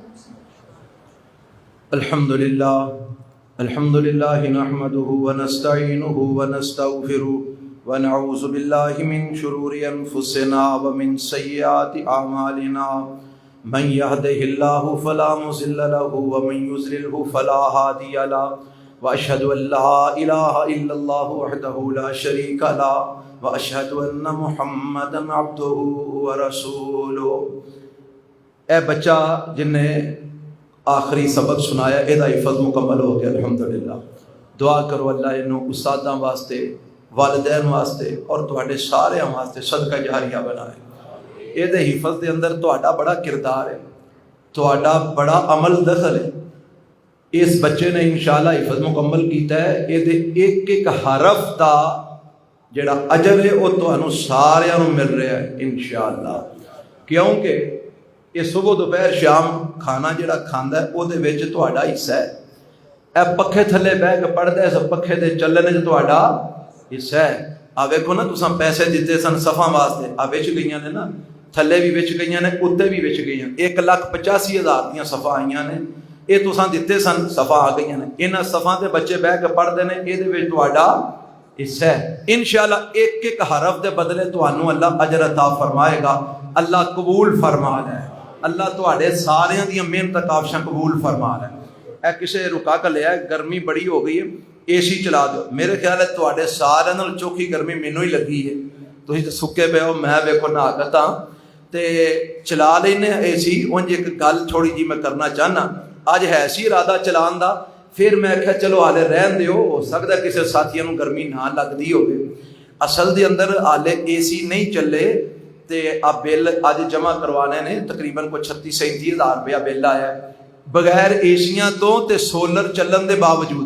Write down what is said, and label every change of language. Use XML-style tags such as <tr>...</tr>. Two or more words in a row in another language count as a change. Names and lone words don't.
<ar>الحمد لله نحمده ونستعينه ونستغفره ونعوذ بالله من شرور أنفسنا ومن سيئات أعمالنا من يهده الله فلا مضل له ومن يضلل فلا هادي له وأشهد أن لا إله إلا الله وحده لا شريك له وأشهد أن محمدا عبده ورسوله.</ar> <pa>اے بچہ جن نے آخری سبق سنایا یہ حفظ مکمل ہو گیا الحمدللہ. دعا کرو اللہ انہوں استاداں واسطے والدین واسطے اور تواڈے سارے واسطے صدقہ جاریہ بنائے. یہ حفظ دے اندر تواڈا بڑا کردار ہے, تواڈا بڑا عمل دخل ہے. اس بچے نے انشاءاللہ حفظ مکمل کیتا ہے. یہ ایک ایک حرف دا جڑا اجر ہے وہ تانوں سارے مل رہا ہے انشاءاللہ. کیونکہ یہ صبح دوپہر شام کھانا جڑا کھاندا ہے وہ دے وچ تہاڈا حصہ ہے. اے پکھے تھلے بیٹھ کے پڑھدا ہے, اس پکھے دے چلنے وچ تہاڈا حصہ ہے. آ ویکھو نا تساں پیسے دیتے سن صفاں واسطے, آ وچ گئیاں نے نا, تھلے بھی وچ گئیاں نے, اُتے بھی وچ گئیاں. 1,85,000 دیاں صفاں آئیاں نے, یہ تساں دیتے سن صفاں آ گئیاں نے. انہاں صفاں تے بچے بیٹھ کے پڑھدے نے, یہ دے وچ تہاڈا حصہ ہے. انشاءاللہ ایک ایک حرف دے بدلے تانوں اللہ اجر عطا فرمائے گا. اللہ قبول فرما لے, اللہ تواڈے ساریاں دیاں محنت کاوشاں قبول فرما لے. اے کسے رکا کے لیا, گرمی بڑی ہو گئی ہے, اے سی چلا دو. میرے خیال ہے تواڈے سارے نال چوکھی گرمی مینوں ہی لگی ہے. تسی تے سکے پے ہو, میں ویکھو نہا کے تاں تے چلا لینے اے سی. اونج ایک گل تھوڑی جی میں کرنا چاہنا. اج ہے سی ارادہ چلان دا, پھر میں آخیا چلو ہالے رہن دیو, ہو سکتا ہے کسی ساتھیوں نوں گرمی نہ لگتی ہوگی. اصل دے اندر ہالے اے سی نہیں چلے تے آپ بل اج جمع کروانے نے, تقریباً کوئی 36-37 ہزار روپیہ بل آیا ہے بغیر ایسیاں تو تے سولر چلن دے باوجود.</pa>